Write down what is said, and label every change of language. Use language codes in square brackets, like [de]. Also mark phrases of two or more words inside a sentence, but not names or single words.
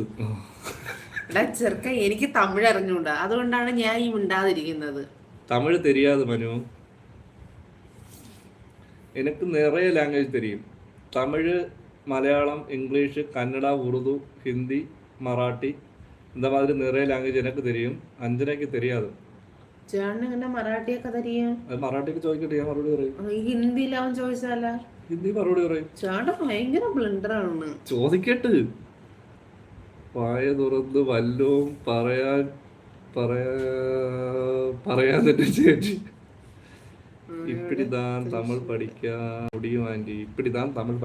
[ml] എടാ ചെറുക്ക, എനിക്ക് തമിഴ് അറിഞ്ഞൂടാ, അതുകൊണ്ടാണ് ഞാൻ ഈ മിണ്ടാതിരിക്കുന്നത്. തമിഴ് தெரியாது മനു. എനിക്ക് നിറയെ ലാംഗ്വേജ് தெரியும். തമിഴ്, മലയാളം, ഇംഗ്ലീഷ്, കന്നഡ, ഉറുദു, ഹിന്ദി, മറാഠി, [ta] இந்த மாதிரி நிறைய [ml] ലാംഗ്വേജ് എനിക്ക് [ta] தெரியும். [ml] അഞ്ജനയ്ക്ക് தெரியாது. ചേട്ടന് ഇങ്ങനെ മറാഠിയൊക്കെ തരികയും അത് മറാഠിക്ക് ചോദിക്കട്ടെ, ഞാൻ മറുപടി പറയും. ഈ ഹിന്ദിയിലാവും ചോദിച്ചാലാ? ഹിന്ദി മറുപടി പറയും. ചേട്ടൻ ഭയങ്കര ബ്ലണ്ടറാണ്. ചോദിക്കട്ട്. വായ തുറന്ന് വല്ലോം പറയാൻ തന്നെ ചേച്ചി. [ta] இப்படிதான் தமிழ் படிக்க முடியும் ஆண்டி, இப்படிதான் தமிழ்